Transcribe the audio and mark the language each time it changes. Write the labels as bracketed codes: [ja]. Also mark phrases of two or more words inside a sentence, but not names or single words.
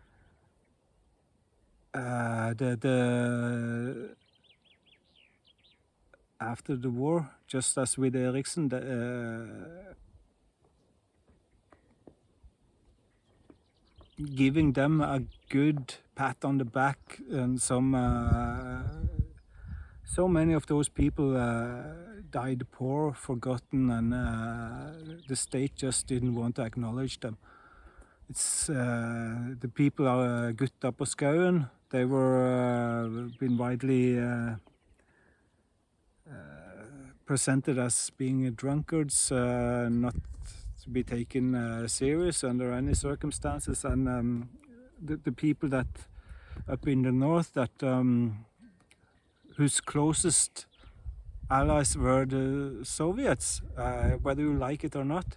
[en] After the war, just as with Eriksen, giving them a good pat on the back, and so many of those people died poor, forgotten, and the state just didn't want to acknowledge them. It's the people are [no] Gutta på skauen. [en] They were been widely presented as being drunkards, not to be taken serious under any circumstances, and the people that up in the north that whose closest allies were the Soviets, whether you like it or not.